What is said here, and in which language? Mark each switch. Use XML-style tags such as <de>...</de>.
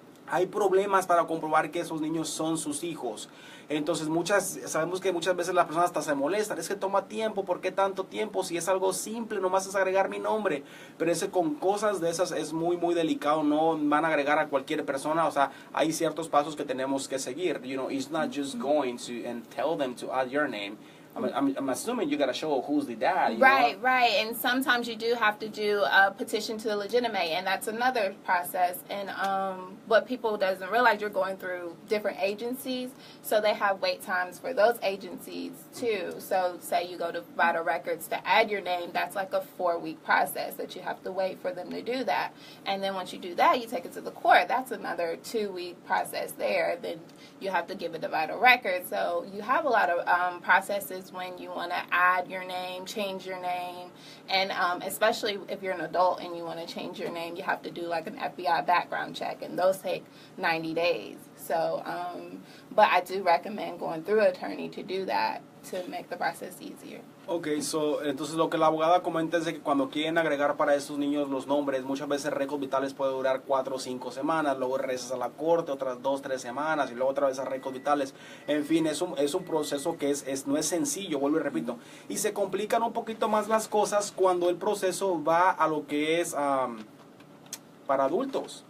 <es>hay problemas para comprobar que esos niños son sus hijos. Entonces sabemos que muchas veces las personas hasta se molestan, es que toma tiempo, ¿por qué tanto tiempo? Si es algo simple, nomás es agregar mi nombre. Pero ese con cosas de esas es muy muy delicado, no van a agregar a cualquier persona, o sea, hay ciertos pasos que tenemos que seguir.</es> <en>You know, it's not just going to and tell them to add your name. I'm assuming you got to show who's the dad. Right. And sometimes you do have to do a petition to legitimate, and that's another process. And what people doesn't realize, you're going through different agencies, so they have wait times for those agencies too. So say you go to Vital Records to add your name, that's like a 4-week process that you have to wait for them to do that. And then once you do that, you take it to the court. That's another 2-week process there. Then you have to give it to Vital Records. So you have a lot of processes when you want to add your name, change your name, and especially if you're an adult and you want to change your name, you have to do like an FBI background check, and those take 90 days. So, but I do recommend going through an attorney to do that to make the process easier.</en> <es>Ok, entonces lo que la abogada comenta es de que cuando quieren agregar para estos niños los nombres, muchas veces récords vitales puede durar 4 o 5 semanas, luego regresas a la corte otras 2 o 3 semanas y luego otra vez a récords vitales. En fin, es un proceso que no es sencillo, vuelvo y repito. Y se complican un poquito más las cosas cuando el proceso va a lo que es para adultos.</es>